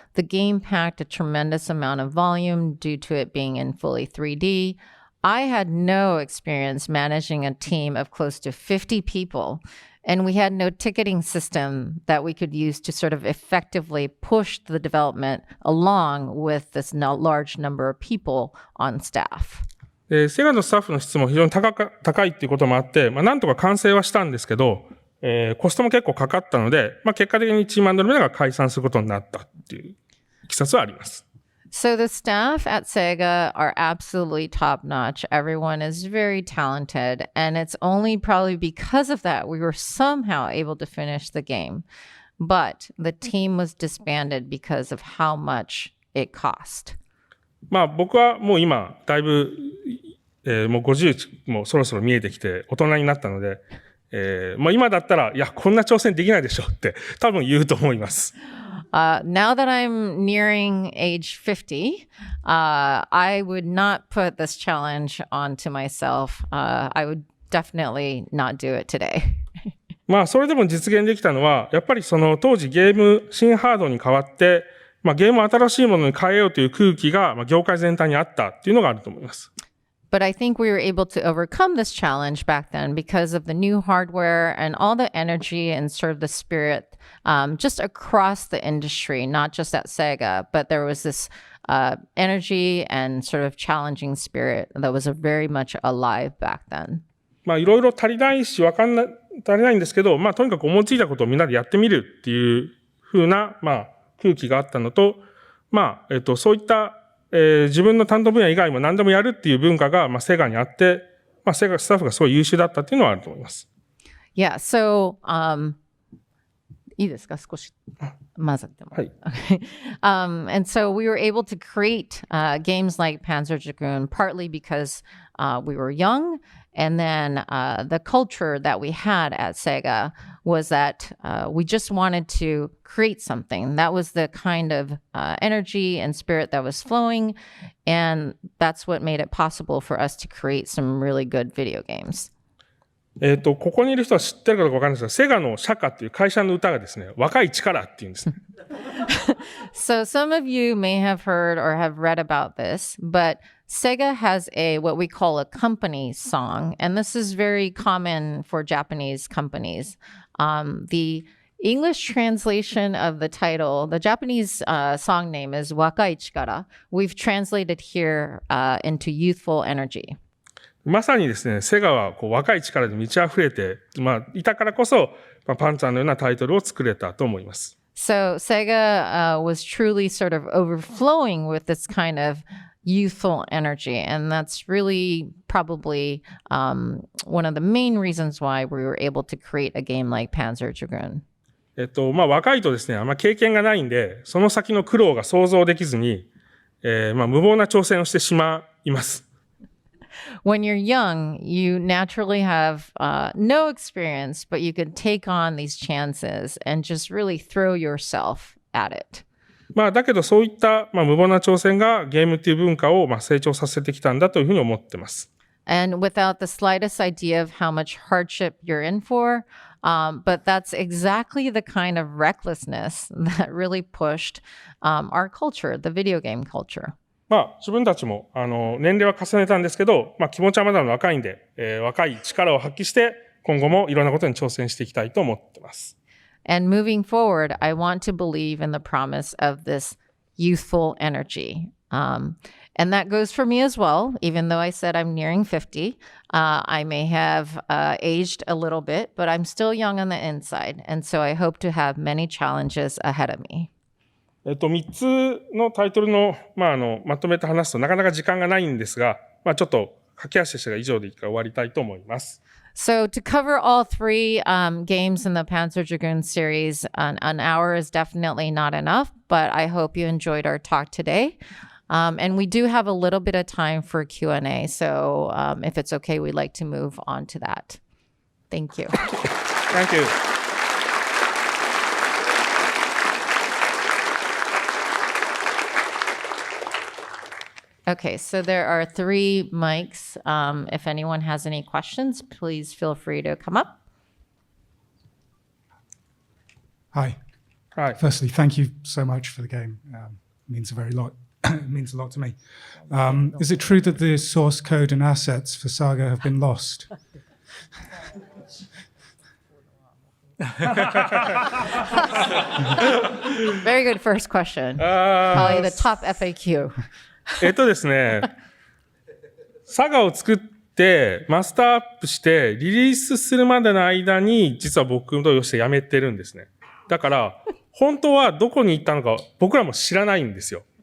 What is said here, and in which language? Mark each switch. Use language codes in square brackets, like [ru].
[en] The game packed a tremendous amount of volume due to it being in fully 3D. I had no experience managing a team of close to 50 people. And we had no ticketing system that we could use to sort of effectively push the development along with this large number of people on staff. [ja] セガのスタッフの質も非常に高いっていうこともあって、なんとか完成はしたんですけど、コストも結構かかったので、結果的にチーム&ルメナが解散することになったっていういきさつはあります。 [en] So the staff at Sega are absolutely top-notch. Everyone is very talented, and it's only probably because of that we were somehow able to finish the game. But the team was disbanded because of how much it cost. [ja] 僕はもう今だいぶ、もう50もそろそろ見えてきて大人になったので、今だったらいやこんな挑戦できないでしょって多分言うと思います。 [en] Now that I'm nearing age 50, I would not put this challenge onto myself. I would definitely not do it today. [ja] それでも実現できたのは、やっぱりその当時ゲーム新ハードに変わって、ゲームを新しいものに変えようという空気が業界全体にあったっていうのがあると思います。 [en] But I think we were able to overcome this challenge back then because of the new hardware and all the energy and sort of the spirit just across the industry, not just at Sega, but there was this energy and sort of challenging spirit that was very much alive back then. [ja] まあいろいろ足りないし足りないんですけど、まあとにかく思いついたことをみんなでやってみるっていう風なまあ空気があったのと、まあそういった自分の担当分野以外も何でもやるっていう文化が、まあ、セガにあって、まあ、セガスタッフがすごい優秀だったっていうのはあると思います。 [en] Yeah, so, [ja] いいですか少し混ざっても。はい。 [en] Okay. And so we were able to create games like Panzer Dragoon partly because we were young, and then the culture that we had at Sega was that we just wanted to create something. That was the kind of energy and spirit that was flowing, and that's what made it possible for us to create some really good video games. [ja] ここにいる人は知ってるかどうかわかんないですが、セガの社歌っていう会社の歌がですね、若い力っていうんですね。 [en] So some of you may have heard or have read about this, but Sega has what we call a company song, and this is very common for Japanese companies. The English translation of the title, the Japanese song name is Wakai Chikara. We've translated here into youthful energy. [ja] まさにですね、セガはこう若い力で満ち溢れて、まあ、いたからこそ、まあ、パンツァーのようなタイトルを作れたと思います。 [en] So Sega was truly sort of overflowing with this kind of youthful energy, and that's really probably one of the main reasons why we were able to create a game like Panzer Dragoon. [ja] まあ若いとですね、あんま経験がないんで、その先の苦労が想像できずに、まあ無謀な挑戦をしてしまいます。 [en] When you're young, you naturally have no experience, but you can take on these chances and just really throw yourself at it. [ja] まあだけどそういった、まあ、無謀な挑戦がゲームっていう文化を、まあ、成長させてきたんだというふうに思ってます。 [en] And without the slightest idea of how much hardship you're in for, but that's exactly the kind of recklessness that really pushed our culture, the video game culture. [ja] まあ自分たちも年齢は重ねたんですけど、まあ気持ちはまだ若いんで、若い力を発揮して今後もいろんなことに挑戦していきたいと思ってます。 [en] And moving forward, I want to believe in the promise of this youthful energy. And that goes for me as well, even though I said I'm nearing 50. I may have aged a little bit, but I'm still young on the inside. And so I hope to have many challenges ahead of me. [ja] 3つのタイトルの、まあまとめて話すとなかなか時間がないんですが、まあちょっと駆け足でしたが以上でいいから終わりたいと思います。 [en] So to cover all three games in the Panzer Dragoon series, an hour is definitely not enough, but I hope you enjoyed our talk today. And we do have a little bit of time for Q&A, so if it's okay, we'd like to move on to that. Thank you. Thank you. Okay, so there are 3 mics. If anyone has any questions, please feel free to come up. Hi. Hi. Firstly, thank you so much for the game. It means a very lot. It means a lot to me. Is it true that the source code and assets for Saga have been lost? Very good first question. Probably the top FAQ. [ja] ですね、サガを作ってマスターアップしてリリースするまでの間に実は僕とよしてやめてるんですね。だから本当はどこに行ったのか僕らも知らないんですよ。